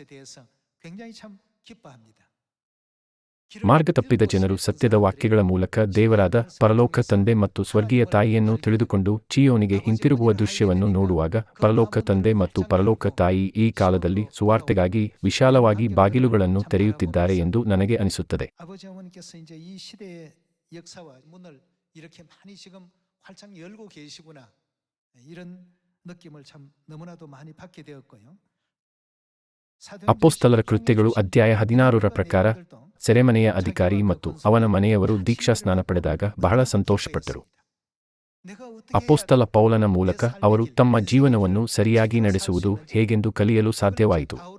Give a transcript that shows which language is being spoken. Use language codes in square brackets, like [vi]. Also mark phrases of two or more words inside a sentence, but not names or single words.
[kn] ಮಾರ್ಗ ತಪ್ಪಿದ ಜನರು ಸತ್ಯದ ವಾಕ್ಯಗಳ ಮೂಲಕ ದೇವರಾದ ಪರಲೋಕ ತಂದೆ ಮತ್ತು ಸ್ವರ್ಗೀಯ ತಾಯಿಯನ್ನು ತಿಳಿದುಕೊಂಡು ಚೀಯೋನಿಗೆ ಹಿಂತಿರುಗುವ ದೃಶ್ಯವನ್ನು ನೋಡುವಾಗ ಪರಲೋಕ ತಂದೆ ಮತ್ತು ಪರಲೋಕ ತಾಯಿ ಈ ಕಾಲದಲ್ಲಿ ಸುವಾರ್ತೆಗಾಗಿ ವಿಶಾಲವಾಗಿ ಬಾಗಿಲುಗಳನ್ನು ತೆರೆಯುತ್ತಿದ್ದಾರೆ ಎಂದು ನನಗೆ ಅನಿಸುತ್ತದೆ. [ko] 이렇게 많이 지금 활짝 열고 계시구나 이런 느낌을 참 너무나도 많이 받게 되었고요. [kn] ಅಪೊಸ್ತಲರ ಕೃತ್ಯಗಳು ಅಧ್ಯಾಯ 16ರ ಪ್ರಕಾರ ಸೆರೆಮನೆಯ ಅಧಿಕಾರಿ ಮತ್ತು ಅವನ ಮನೆಯವರು ದೀಕ್ಷಾಸ್ನಾನ ಪಡೆದಾಗ ಬಹಳ ಸಂತೋಷಪಟ್ಟರು. ಅಪೊಸ್ತಲ ಪೌಲನ ಮೂಲಕ ಅವರು ತಮ್ಮ ಜೀವನವನ್ನು ಸರಿಯಾಗಿ ನಡೆಸುವುದು ಹೇಗೆಂದು ಕಲಿಯಲು ಸಾಧ್ಯವಾಯಿತು.